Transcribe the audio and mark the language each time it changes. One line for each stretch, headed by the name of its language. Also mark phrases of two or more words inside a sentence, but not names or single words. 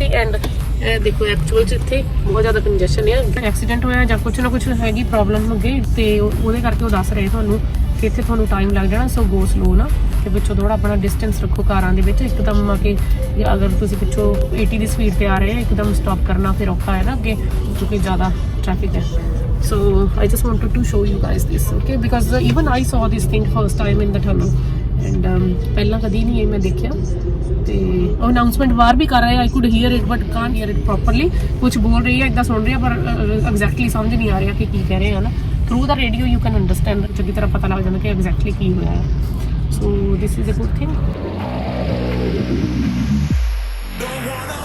Punjabi: ਐਂਡ ਦੇਖੋ ਐਕਚੁਅਲ 'ਚ ਇੱਥੇ ਬਹੁਤ ਜ਼ਿਆਦਾ ਕੰਜੈਸ਼ਨ ਹੈ, ਐਕਸੀਡੈਂਟ ਹੋਇਆ ਜਾਂ ਕੁਛ ਨਾ ਕੁਛ ਹੈਗੀ ਪ੍ਰੋਬਲਮ ਹੋ ਗਈ, ਤੇ ਉਹਦੇ ਕਰਕੇ ਉਹ ਦੱਸ ਰਹੇ ਤੁਹਾਨੂੰ ਕਿ ਇੱਥੇ ਤੁਹਾਨੂੰ ਟਾਈਮ ਲੱਗ ਜਾਣਾ,
English: so go slow
Punjabi: ਨਾ, ਕਿ ਪਿੱਛੋਂ ਥੋੜਾ ਆਪਣਾ ਡਿਸਟੈਂਸ ਰੱਖੋ ਕਾਰਾਂ ਦੇ ਵਿੱਚ, ਇੱਕਦਮ ਆ ਕੇ ਅਗਰ ਤੁਸੀਂ ਪਿੱਛੋਂ 80 ਦੀ ਸਪੀਡ ਤੇ ਆ ਰਹੇ ਹੋ, ਇੱਕਦਮ ਸਟਾਪ ਕਰਨਾ ਫਿਰ ਔਖਾ ਹੈ ਨਾ ਅੱਗੇ, ਕਿਉਂਕਿ ਜ਼ਿਆਦਾ ਟ੍ਰੈਫਿਕ ਹੈ।
English: So I just wanted to show you guys this, okay, because even I saw this thing first time in the tunnel, and
Punjabi: ਪਹਿਲਾਂ ਕਦੀ ਨਹੀਂ ਇਹ ਮੈਂ ਦੇਖਿਆ, ਤੇ ਉਹ ਅਨਾਉਂਸਮੈਂਟ ਬਾਹਰ ਵੀ ਕਰ ਰਹੇ ਆ,
English: I could hear it but can't hear it properly,
Punjabi: ਕੁਛ ਬੋਲ ਰਹੀ ਹੈ, ਇੱਦਾਂ ਸੁਣ ਰਹੀ ਹੈ, ਪਰ ਐਗਜ਼ੈਕਟਲੀ ਸਮਝ ਨਹੀਂ ਆ ਰਿਹਾ ਕਿ ਕੀ ਕਹਿ ਰਹੇ ਹਨ।
English: through the radio you can understand,
Punjabi: ਚੰਗੀ ਤਰ੍ਹਾਂ ਪਤਾ ਲੱਗ ਜਾਂਦਾ ਕਿ ਐਗਜ਼ੈਕਟਲੀ ਕੀ ਹੋਇਆ ਹੈ।
English: so this is a good thing.